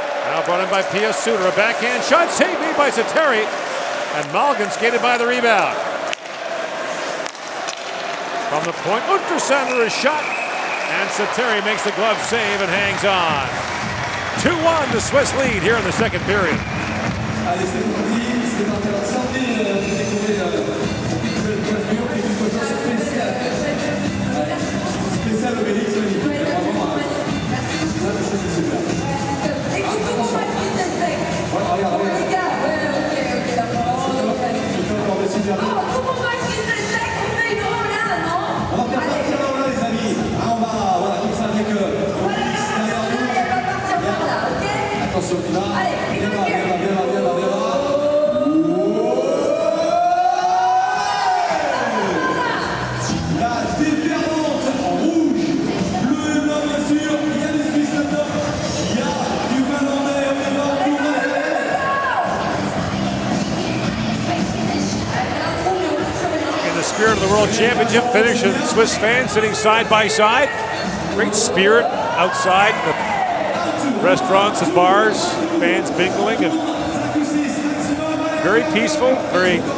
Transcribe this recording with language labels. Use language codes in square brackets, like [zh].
[en] Now brought in by Pia Suter. A backhand shot, save made by Sateri. And Malgin skated by the rebound. From the point, Untersander is shot. And Sateri makes the glove save and hangs on. 2-1, the Swiss lead here in the second period. [fr] Allez, c'est parti, c'est parti. Alors, sortez, découvrez une nouvelle coiffure, quelque chose de spécial. Allez, spécial Obélix, magnifique, vraiment. se faire. Voilà, regarde, Bon, regarde. les gars, ouais, ok, d'accord. Je fais encore des super. Oh, tout le monde qui s'inspecte, on fait une roulade, non? On va faire partir là, là, les amis. Ah, on va, voilà, comme ça, avec Voilà, elle va partir par là, ok? attention, là. Allez, Viens là, viens là, viens là, viens là, viens là. La déferlante en rouge, bleu et blanc bien sûr, il y a des Suisses là-dedans, il y a du Finlandais, on est là, on tourne la tête. [en] In the spirit of the World Championship finish, and Swiss fans sitting side by side. Great spirit outside the restaurants and bars, fans mingling, and very peaceful, very.